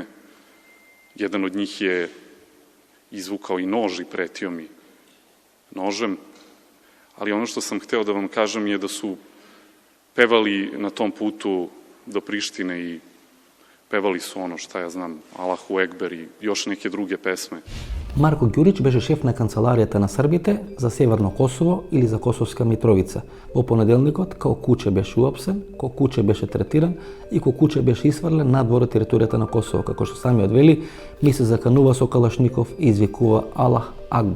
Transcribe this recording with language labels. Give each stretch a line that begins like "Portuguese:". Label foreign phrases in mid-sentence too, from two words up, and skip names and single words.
Serbian: Jedan od njih je izvukao i nož i pretio mi nožem, ali ono što sam hteo da vam kažem je da su pevali na tom putu do Prištine i pevali su ono, šta ja znam,
Arabic: الله أكبر
Serbian: i još neke druge pesme.
Macedonian: Марко Ѓурич беше шеф на канцеларијата на Србите за Северно Косово или за Косовска Митровица. Во понеделникот, као куче беше уапсен, као куче беше третиран и као куче беше исфрлен надвор од територијата на Косово, како што самиот вели, ми се заканува со Калашников и извикува
Arabic: الله أكبر.